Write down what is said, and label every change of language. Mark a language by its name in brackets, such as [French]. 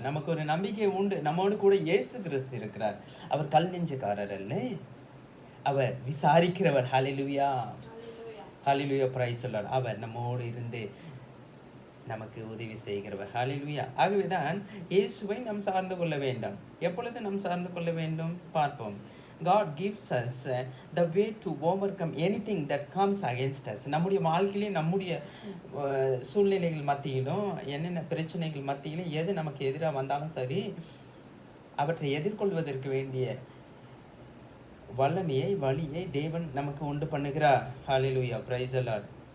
[Tamil] நமக்கு ஒரு நம்பிக்கை உண்டு. நம்மோடு கூட இயேசு கிறிஸ்து இருக்கிறார். அவர் கல் நெஞ்சக்காரர் அல்ல, அவர் விசாரிக்கிறவர். ஹல்லேலூயா. ஹல்லேலூயா. [English] Praise the Lord. [Tamil] அவர் நம்மோடு இருந்து நமக்கு உதவி செய்கிறவர். ஹல்லேலூயா. ஆகவேதான் இயேசுவை நாம் சார்ந்து கொள்ள வேண்டும். எப்பொழுது நாம் சார்ந்து கொள்ள வேண்டும் பார்ப்போம். [English] God gives us the way to overcome anything that comes against us. [Tamil] நம்முடைய வாழ்க்கையிலே நம்முடைய சூழ்நிலைகள் மத்தியிலும் என்னென்ன பிரச்சனைகள் மத்தியிலும் எது நமக்கு எதிராக வந்தாலும் சரி, அவற்றை எதிர்கொள்வதற்கு வேண்டிய வல்லமையை வழியை தேவன் நமக்கு உண்டு பண்ணுகிறார். ஹல்லேலூயா. [English] Praise the Lord.